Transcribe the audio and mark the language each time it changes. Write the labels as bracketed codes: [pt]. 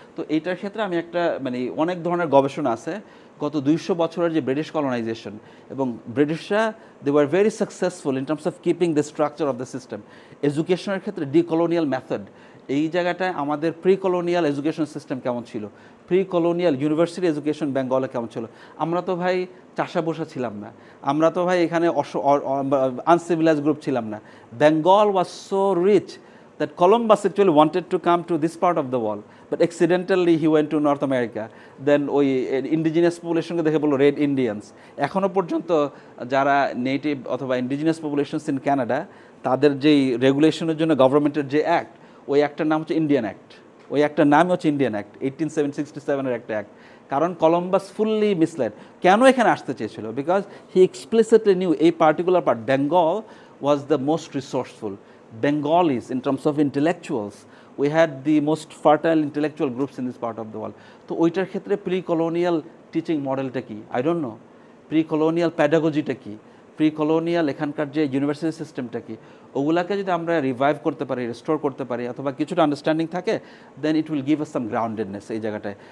[bn] তো এইটার ক্ষেত্রে আমি একটা অনেক ধরনের গবেষণা আছে। গত 200 বছরের যে ব্রিটিশ কলোনাইজেশন, এবং ব্রিটিশরা [en] They were very successful in terms of keeping the structure of the system. [bn] এডুকেশনের ক্ষেত্রে ডিকলোনিয়াল মেথড, এই জায়গাটায় আমাদের প্রি কলোনিয়াল এডুকেশন সিস্টেম কেমন ছিল, প্রি কলোনিয়াল ইউনিভার্সিটি এডুকেশন বেঙ্গলে কেমন ছিল। আমরা তো ভাই চাষা বসা ছিলাম না, আমরা তো ভাই এখানে আনসিভিলাইজ গ্রুপ ছিলাম না। [en] Bengal was so rich that Columbus actually wanted to come to this part of the world, but accidentally he went to North America. [bn] Then ওই ইন্ডিজিনাস পপুলেশনকে দেখে বললো রেড ইন্ডিয়ানস। এখনও পর্যন্ত যারা নেটিভ অথবা ইন্ডিজিনাস পপুলেশনস ইন ক্যানাডা, তাদের যেই রেগুলেশনের জন্য গভর্নমেন্টের যে অ্যাক্ট, ওই অ্যাক্টের নাম হচ্ছে ইন্ডিয়ান অ্যাক্ট। ওই অ্যাক্টের নামই হচ্ছে ইন্ডিয়ান অ্যাক্ট, 1867 একটা অ্যাক্ট। কারণ কলম্বাস ফুললি মিসলেড। কেন এখানে আসতে চেয়েছিল? [en] Because he explicitly knew এই particular part, Bengal was the most resourceful. Bengalis, in terms of intellectuals, we had the most fertile intellectual groups in this part of the world. [bn] তো ওইটার ক্ষেত্রে pre colonial teaching মডেলটা কি, [en] I don't know. [bn] Pre colonial প্যাডাগজিটা কি, pre colonial এখানকার যে university সিস্টেমটা কি, ওগুলাকে যদি আমরা রিভাইভ করতে পারি, রেস্টোর করতে পারি, অথবা কিছুটা আন্ডারস্ট্যান্ডিং থাকে, [en] then it will give us some groundedness [bn] এই জায়গাটায়।